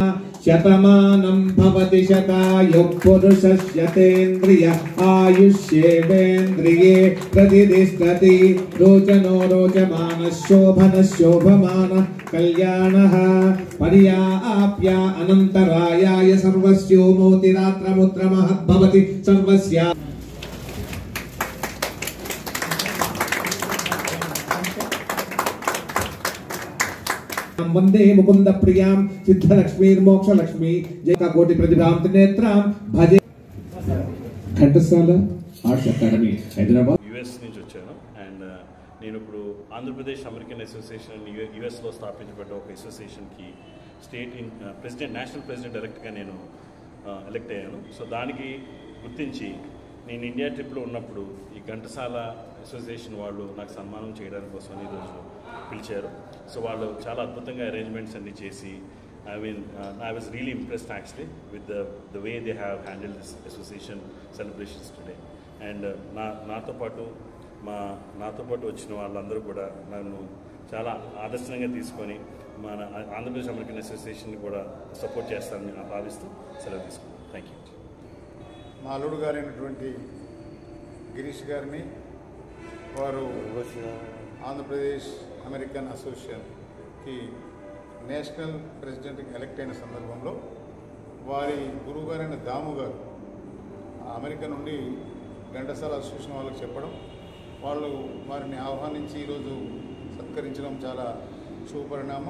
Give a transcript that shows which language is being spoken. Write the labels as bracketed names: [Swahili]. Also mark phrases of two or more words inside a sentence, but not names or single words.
[Sanskrit] శతమానం భవతి శతాయు పురుషస్యతేంద్రియ ఆయుష్యేంద్రియే ప్రతిష్టతి రోచనో రోచమాన శోభన శోభమాన కళ్యాణః పర్యాప్య అనంతరాయాయ సర్వస్యో మోతిరాత్రముత్ర మహద్భవతి సర్వస్య वंदे मुकुंद प्रियां सिद्धलक्ष्मी मोक्षलक्ष्मी जय कोटि प्रतिभां त्रिनेत्रां भजे घंटसाला आर्ट्स अकाडमी हैदराबाद [Telugu] यूएस నుంచి వచ్చాను అండ్ నేను ఇప్పుడు ఆంధ్రప్రదేశ్ అమెరికన్ అసోసియేషన్ యూఎస్ లో స్థాపించబడ్డ ఒక అసోసియేషన్ కి [English] state president national president elect [Telugu] గా నేను ఎలక్ట్ అయ్యాను. సో దానికి గుర్తించి నేను ఇండియా ట్రిప్లో ఉన్నప్పుడు ఈ ఘంటసాల అసోసియేషన్ వాళ్ళు నాకు సన్మానం చేయడానికి కోసం ఈరోజు పిలిచారు. సో వాళ్ళు చాలా అద్భుతంగా అరేంజ్మెంట్స్ అన్నీ చేసి [English] I was really impressed actually with the way they have handled this association celebrations today. [Telugu] And నాతో పాటు వచ్చిన వాళ్ళందరూ కూడా నన్ను చాలా ఆదర్శంగా తీసుకొని మన ఆంధ్రప్రదేశ్ అమెరికన్ అసోసియేషన్ కూడా సపోర్ట్ చేస్తారని భావిస్తూ సెలవు తీసుకున్నాను. [English] thank you. [Telugu] మా అల్లుడు గారైనటువంటి గిరీష్ గారిని వారు ఆంధ్రప్రదేశ్ అమెరికన్ అసోసియేషన్కి [English] national presidentకి [Telugu] ఎలక్ట్ అయిన సందర్భంలో వారి గురువు గారైన దాము గారు అమెరికా నుండి ఘంటసాల అసోసియేషన్ వాళ్ళకి చెప్పడం, వాళ్ళు వారిని ఆహ్వానించి ఈరోజు సత్కరించడం చాలా శుభపరిణామం.